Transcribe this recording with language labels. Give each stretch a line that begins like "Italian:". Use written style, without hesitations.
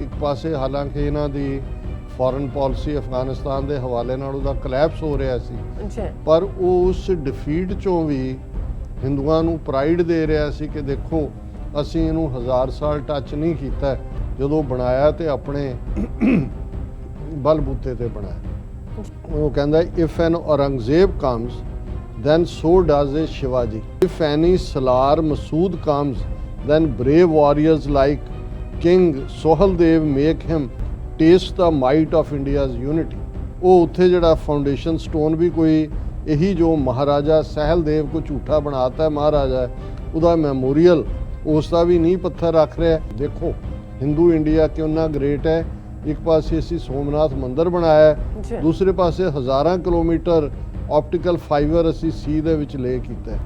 Punjabi: ਇੱਕ ਪਾਸੇ ਹਾਲਾਂਕਿ ਇਹਨਾਂ ਦੀ ਫੋਰਨ ਪਾਲਿਸੀ ਅਫਗਾਨਿਸਤਾਨ ਦੇ ਹਵਾਲੇ ਨਾਲ ਉਹਦਾ ਕਲੈਪਸ ਹੋ ਰਿਹਾ ਸੀ, ਪਰ ਉਹ ਉਸ ਡਿਫੀਟ ਚੋਂ ਵੀ ਹਿੰਦੂਆਂ ਨੂੰ ਪ੍ਰਾਈਡ ਦੇ ਰਿਹਾ ਸੀ ਕਿ ਦੇਖੋ ਅਸੀਂ ਇਹਨੂੰ 1000 ਸਾਲ ਟੱਚ ਨਹੀਂ ਕੀਤਾ, ਜਦੋਂ ਬਣਾਇਆ ਤੇ ਆਪਣੇ ਬਲਬੂਤੇ ਤੇ ਬਣਾਇਆ। ਉਹ ਕਹਿੰਦਾ
English: If an Aurangzeb comes then so does a Shivaji. If any Salar Masood comes, then brave warriors like King Soheldev make him taste the might of India's unity.
Punjabi: ਉਹ ਉੱਥੇ ਜਿਹੜਾ ਫਾਊਂਡੇਸ਼ਨ ਸਟੋਨ ਵੀ ਕੋਈ ਇਹੀ ਜੋ ਮਹਾਰਾਜਾ ਸਹਿਲਦੇਵ ਕੋ ਝੂਠਾ ਬਣਾਤਾ ਮਹਾਰਾਜਾ, ਉਹਦਾ ਮੈਮੋਰੀਅਲ ਉਸ ਦਾ ਵੀ ਨੀਂਹ ਪੱਥਰ ਰੱਖ ਰਿਹਾ। ਦੇਖੋ ਹਿੰਦੂ ਇੰਡੀਆ ਕਿੰਨਾ ਗ੍ਰੇਟ ਹੈ। ਇੱਕ ਪਾਸੇ ਅਸੀਂ ਸੋਮਨਾਥ ਮੰਦਿਰ ਬਣਾਇਆ, ਦੂਸਰੇ ਪਾਸੇ ਹਜ਼ਾਰਾਂ ਕਿਲੋਮੀਟਰ ਆਪਟੀਕਲ ਫਾਈਬਰ ਅਸੀਂ ਸੀ ਦੇ ਵਿੱਚ ਲੇ ਕੀਤਾ।